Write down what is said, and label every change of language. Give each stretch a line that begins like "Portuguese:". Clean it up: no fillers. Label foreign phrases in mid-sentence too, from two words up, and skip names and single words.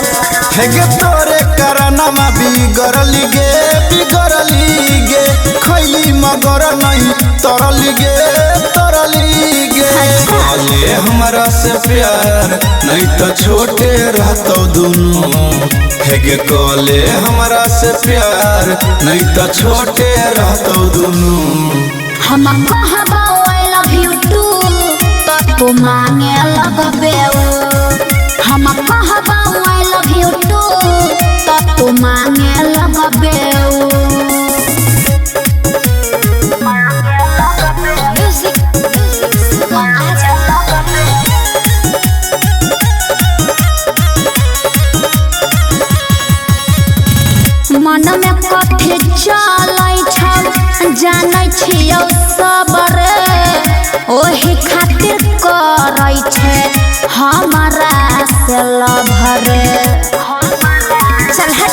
Angika: हेगे तोरे करनमा बिगड़ली गे खैली मगर नहीं तरली गे बोले हमरा से प्यार नहीं तो छोटे रहतो दुनू हेगे कोले हमरा से प्यार नहीं तो छोटे रहतो दुनू हम कहबो
English: I love you too
Angika: तो तू मांगे लगबे हम कहबो
English: I love you too
Angika: तो तू मांगे लगबे मन में कथी चलै छौ जानै छियौ सब रे ओही खातिर करै छे हमरा से लव रे चल हट